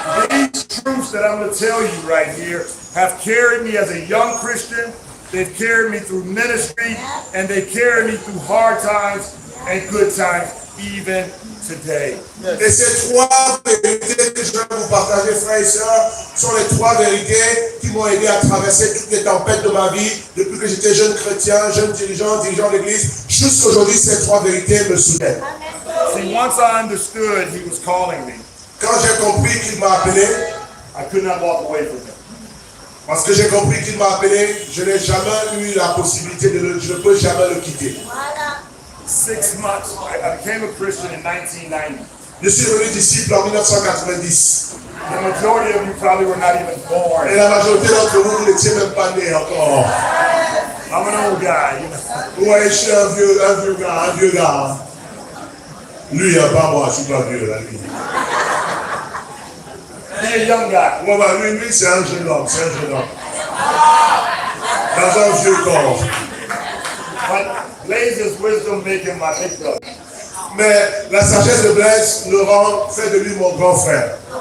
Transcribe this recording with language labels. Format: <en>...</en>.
<en>These truths that I'm going to tell you right here have carried me as a young Christian. They've carried me through ministry, and they carried me through hard times and good times, even today.</en> <fr>Et ces 3 vérités que je vais vous partager, frères et sœurs, sont les 3 vérités qui m'ont aidé à traverser toutes les tempêtes de ma vie, depuis que j'étais jeune chrétien, jeune dirigeant d'église. Jusqu'aujourd'hui, ces 3 vérités me soutiennent.</fr> <en>See, once I understood He was calling me,</en> <fr>Quand j'ai compris qu'il m'a appelé,</fr> <en>I could not walk away from Him.</en> <fr>parce que j'ai compris qu'il m'a appelé, je n'ai jamais eu la possibilité je ne peux jamais le quitter.</fr> <en>6 months. I became a Christian in 1990.</en> <fr>Je suis devenu disciple en 1990.</fr> <en>The majority of you probably were not even born.</en> <fr>Et la majorité d'entre vous, vous n'étiez même pas nés encore.</fr> <en>I'm an old guy, you know.</en> <fr>Ouais, je suis un vieux gars. Lui, pas moi, je suis pas vieux, là, lui.</fr> <en>Be a young guy.</en> <fr>Ouais, bah, lui, c'est un jeune homme, Dans un vieux corps.</fr> <en>But Blaze's wisdom make him my big brother.</en> <fr>Mais la sagesse de Blaise le rend, fait de lui mon grand frère.</fr>